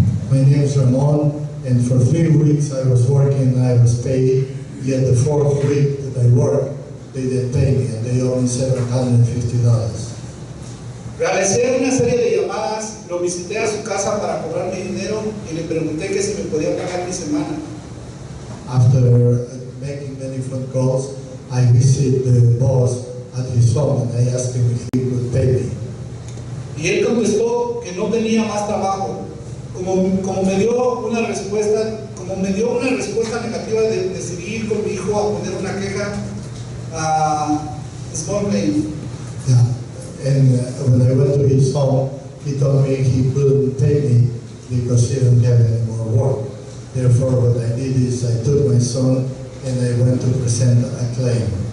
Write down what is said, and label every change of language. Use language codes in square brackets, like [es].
[en] My name is Ramon, and for 3 weeks I was working and I was paid, yet the 4th week that I worked, they didn't pay me, and they owe me $750. [es] Realicé una serie de llamadas, lo visité a su casa para cobrar mi dinero y le pregunté que si me podía pagar mi semana. [en] After making many phone calls, I visited the boss at his home and I asked him if he could pay me. [es] Y él contestó que no tenía más trabajo. Como me dio una respuesta negativa, decidí ir con mi hijo a poner una queja a Small Claim. Yeah. [en] And when I went to his home, he told me he couldn't pay me because he didn't have any more work. Therefore, what I did is I took my son and I went to present a claim.